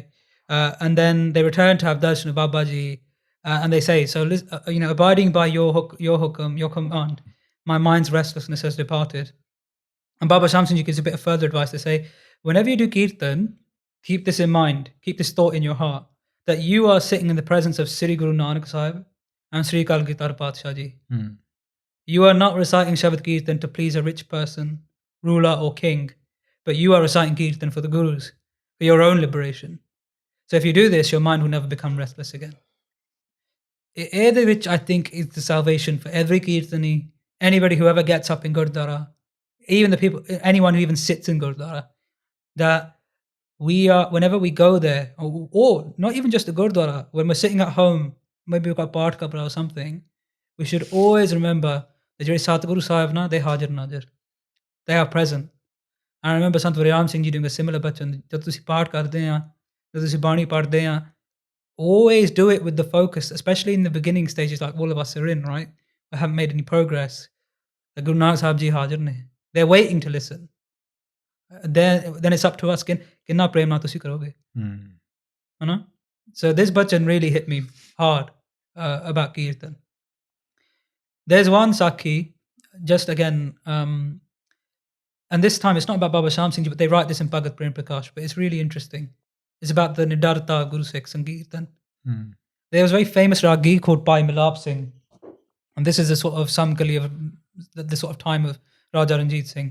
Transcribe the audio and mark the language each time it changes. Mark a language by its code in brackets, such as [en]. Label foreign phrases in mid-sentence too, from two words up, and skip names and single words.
[en] And then they return to have darshan of Babaji, and they say, so abiding by your hukum, your command, my mind's restlessness has departed. And Baba Shaam Singh Ji gives a bit of further advice. They say, whenever you do Kirtan, keep this in mind, keep this thought in your heart, that you are sitting in the presence of Sri Guru Nanak Sahib and Sri Akal Takhat Sahib. You are not reciting Shabad Kirtan to please a rich person, ruler or king, but you are reciting Kirtan for the Gurus, for your own liberation. So if you do this, your mind will never become restless again. Which I think is the salvation for every Kirtani, anybody who ever gets up in Gurdwara, even the people, anyone who even sits in Gurdwara, that we are, whenever we go there, or not even just the Gurdwara, when we're sitting at home, maybe we've got Path Kabra or something, we should always remember that Guru Sahib na, they [pa] ਹਾਜ਼ਰ ਨਾਜ਼ਰ. [en] They are present. I remember Sant Ram Singh Ji doing a similar bachan. [pa] ਜਬ ਤੁਸੀ ਪਾਠ ਕਰਦੇ ਹੈਂ, ਜਬ ਤੁਸੀ ਬਾਣੀ ਪੜ੍ਹਦੇ ਹੈਂ, [en] always do it with the focus, especially in the beginning stages like all of us are in, right? I haven't made any progress. The Guru Nanak Sahib Ji [pa] ਹਾਜ਼ਰ ਨੇ. [en] They're waiting to listen. Then it's up to us. [pa] ਕਿੰਨਾ ਪ੍ਰੇਮ ਨਾ ਤੁਸੀ ਕਰੋਗੇ. [en] So this bachan really hit me hard about Kirtan. There's one Sakhi, just again, and this time it's not about Baba Shaam Singh Ji, but they write this in Bhagat, Prem, Parkash, but it's really interesting. It's about the Nidarta Guru Sikh Sankirtan. There was a very famous Ragi called Bhai Milap Singh, and this is the sort of Samgali of the sort of time of Raja Ranjit Singh.